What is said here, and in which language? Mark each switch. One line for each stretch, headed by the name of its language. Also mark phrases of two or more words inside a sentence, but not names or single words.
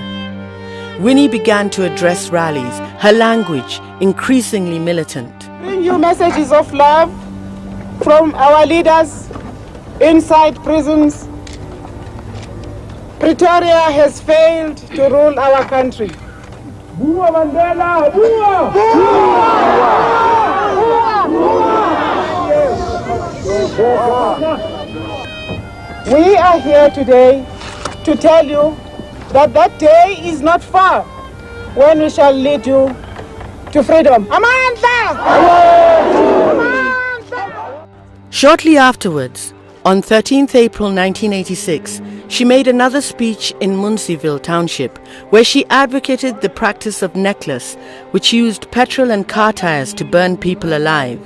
English: Winnie began to address rallies, her language increasingly militant. Bring you messages of love from our leaders inside prisons. Pretoria has failed to rule our country.
Southern Sotho: Bua Mandela! Bua! Bua!
English: We are here today to tell you that that day is not far when we shall lead you to freedom. Amandla! Shortly afterwards, on 13th April 1986, she made another speech in Munseyville Township, where she advocated the practice of necklace, which used petrol and car tires to burn people alive.